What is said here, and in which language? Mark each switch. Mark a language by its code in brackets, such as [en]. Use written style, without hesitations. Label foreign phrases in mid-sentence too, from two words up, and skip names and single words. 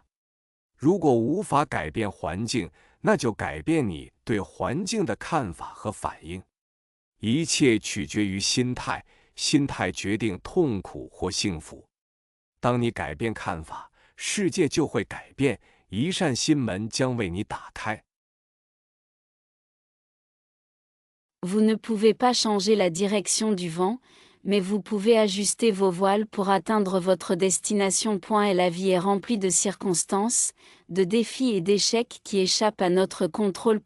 [zh] 如果无法改变环境，那就改变你对环境的看法和反应。一切取决于心态，心态决定痛苦或幸福。当你改变看法，世界就会改变，一扇新门将为你打开。 [fr] Vous ne pouvez pas changer la direction du vent, mais vous pouvez ajuster vos voiles pour atteindre votre destination. Et la vie est remplie de circonstances, de défis et d'échecs qui échappent à notre contrôle.